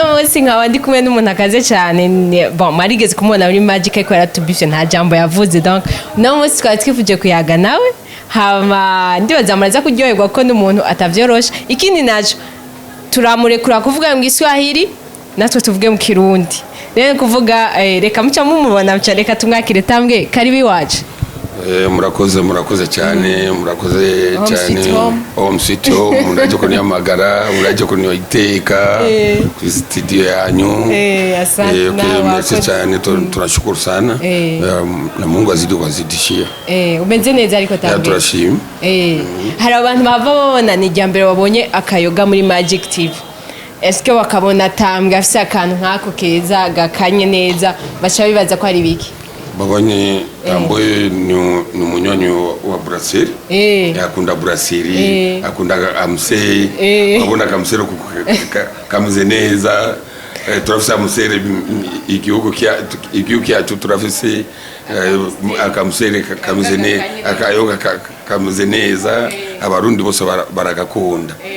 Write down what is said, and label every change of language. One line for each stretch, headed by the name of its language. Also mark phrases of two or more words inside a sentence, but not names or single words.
Rundi: munsi nkaba ndi kumwe n'umuntu akaze cyane bon marigeze kumubona muri Magic ariko yaratubishe nta jambo yavuze donc uno munsi twari twifuje kuyaga nawe hama ndibaza muraza kuryoherwa ko n'umuntu atavyorosha ikindi naco turamurekura kuvuga mu Giswahili natwe tuvuge mu Kirundi rero kuvuga reka muca mumubona reka tumwakire tambwe karibi waje murakoze cyane omsito muraje kunyamagara muraje kunyoiteka ku studio yanyu merci cyane
Swahili: tunashukuru sana na Mungu azidishia
Rundi: umeze neza ariko tambwe turashima hari abantu bava babona ni jambere wabonye akayoga muri Magic TV eske wakabona tambwe afise akantu nkako keza gakanye neza bacha bibaza ko ari biki babonye tamboye ni umunywanyi wa Brasserie yakunda Brasserie akunda amusere babona kamusere kameze neza turafise amusere igihugu cyacu turafise akamusere kameze neza akayoga kameze neza abarundi bose baragakunda